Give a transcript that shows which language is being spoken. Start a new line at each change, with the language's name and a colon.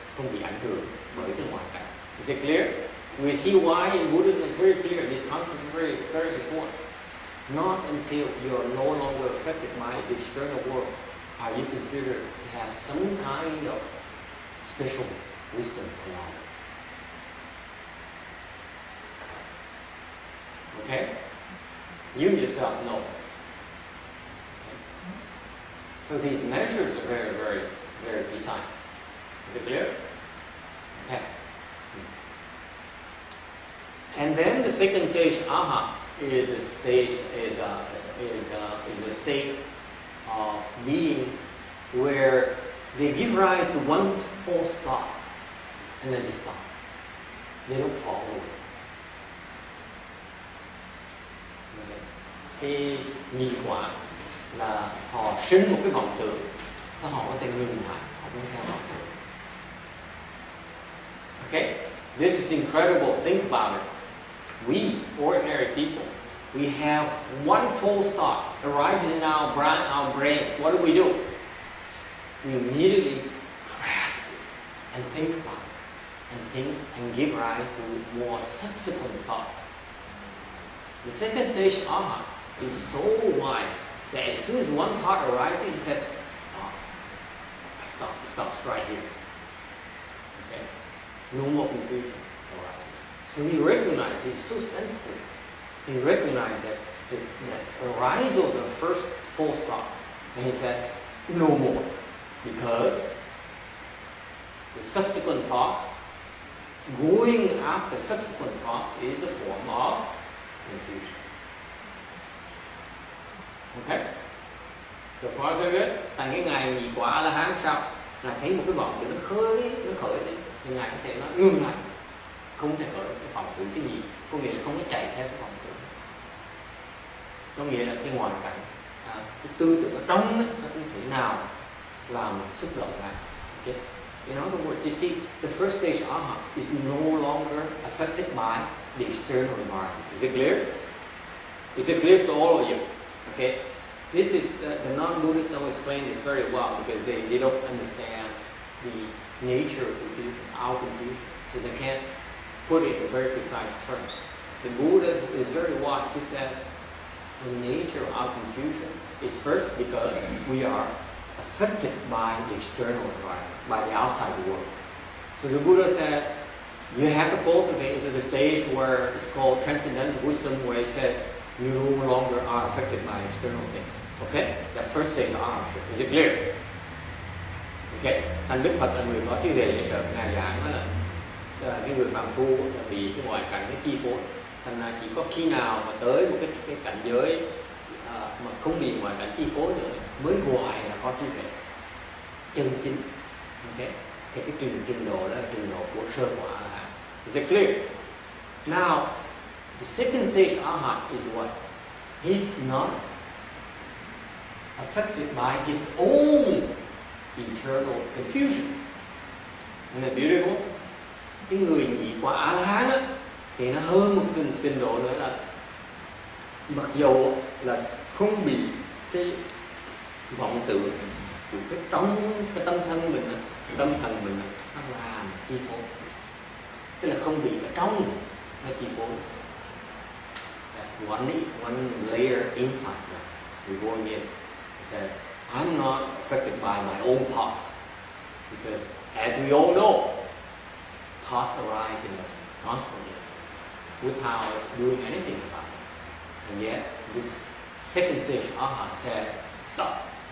Vietnamese: Không bị ảnh hưởng bởi cái ngoại cảnh.
English: Is it clear? We see why in Buddhism it's very clear. This concept is very, very important. Not until you are no longer affected by the external world are you considered to have some kind of special wisdom and knowledge. Okay? You yourself know. Okay. So these measures are very, very, very precise. Is it clear? Okay. And then the second stage, Arhat, is a stage is a state of being where they give rise to one false thought and then they stop. They don't follow it.
Vietnamese: Cái nhị quả là họ sinh một cái vọng tưởng, sao họ có thể ngừng lại, họ không theo vọng tưởng.
English: Okay, this is incredible. Think about it. We ordinary people, we have one false thought arises in our brains. What do? We immediately grasp it and think about it, and give rise to more subsequent thoughts. The second stage, Arhat, is so wise that as soon as one thought arises, he says, stop. It stops right here. Okay? No more confusion arises. So he recognizes, he's so sensitive, he recognizes that the arisal of the first false thought, and he says, no more. Because the subsequent thoughts, going after subsequent thoughts is a form of confusion. Okay? So far so good.
Vietnamese: Tại cái ngày nhị quả A-la-hán sau là thấy một cái vọng tưởng nó khởi lên, thì ngài có thể nói ngưng lại, không thể khởi cái vọng tưởng cái gì, có nghĩa là không có chạy theo cái vọng tưởng. Có nghĩa là cái hoàn cảnh, cái tư tưởng ở trong nó không thể nào làm xúc động lại.
English: Okay? In other words, you see, the first stage Arhat is no longer affected by the external environment. Is it clear? Is it clear to all of you? Okay, this is the non-Buddhists don't explain this very well because they don't understand the nature of confusion, our confusion, so they can't put it in very precise terms. The Buddha is very wise. He says the nature of our confusion is first because we are affected by the external environment, by the outside world. So the Buddha says You have to cultivate into the stage where it's called transcendental wisdom, where it says you no longer are affected by external things. Okay? That's first stage of arhatship. Is it clear? Okay?
Vietnamese: Thành Đức Phật là người có trí huệ dễ sợ. Ngài giảng đó là cái người phàm phu bị cái ngoại cảnh nó chi phối. Thành ra chỉ có khi nào mà tới một cái cảnh giới mà không bị ngoại cảnh chi phối nữa mới gọi là có trí huệ chân chính. Okay? Thì cái trình độ đó là trình độ của sơ quả là.
English: Is it clear? Now, the second stage arhat is what? He's not affected by his own internal confusion. Isn't that beautiful?
Vietnamese: Cái người nhị quả A-la-hán á thì nó hơn một trình độ nữa là mặc dù là không bị cái vọng tưởng của cái trong cái tâm thân mình á, tâm thần mình nó làm chi phối, tức là không bị ở trong nó chi phối.
English: That's one layer inside. We're going in. It says, I'm not affected by my own thoughts because, as we all know, thoughts arise in us constantly without us doing anything about it. And yet, this second stage arhat says, stop.